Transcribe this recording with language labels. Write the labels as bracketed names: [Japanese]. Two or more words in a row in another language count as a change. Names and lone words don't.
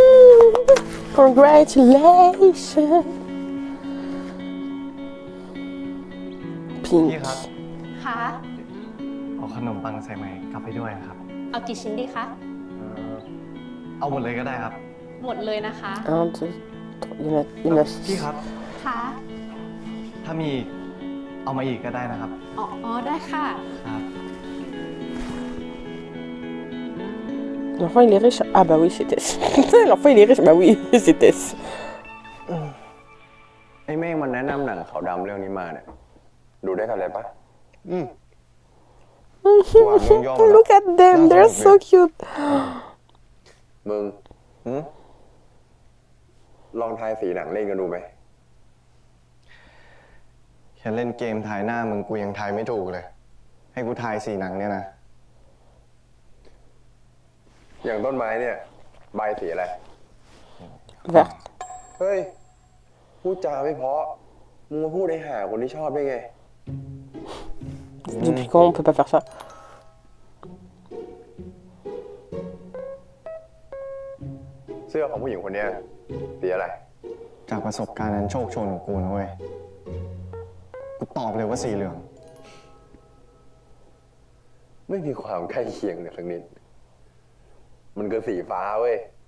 [English] Congratulations. [Thai] พี่ [English] Pink. [Thai] ครับ ค่ะ เอาขนมปังใส่ไหมกลับไปด้วยครับ เอากี่ชิ้นดีคะ เอาหมดเลยก็ได้ครับ หมดเลยนะคะ [French] Un, deux, trois. Il y en a [Thai] พี่ [French] six. [Thai] ครับ ค่ะ ถ้ามีอีกเอามาอีกก็ได้นะครับ อ๋อ ได้ค่ะ ครับ [French] L'enfant il est riche. Ah bah oui, c'est Tess. L'enfant il est riche. Bah oui, c'est Tess. [Thai] ไอ้เมฆมันแนะนำหนังขาวดำเรื่องนี้มาเนี่ย ดูได้กันเลยปะ [English] Look at them, they're so cute. [Thai] มึงลองทายสีหนังเล่นกันดูไหม แค่เล่นเกมทายหน้ามึงกูยังทายไม่ถูกเลย ให้กูทายสีหนังเนี่ยนะ อย่างต้นไม้เนี่ย ใบสีอะไร [French] Vert. [Thai] เฮ้ย พูดจาไม่เพราะ มึงมาพูดให้หาคนที่ชอบได้ไง [French] Depuis quand on peut pas faire ça? [Thai] เสื้อของผู้หญิงคนเนี้ยสีอะไร จากประสบการณ์นั้นโชคโชนของกูนะเว้ย กูตอบเลยว่าสีเหลือง ไม่มีความใกล้เคียงเลยสักนิด มันคือสีฟ้าเว้ย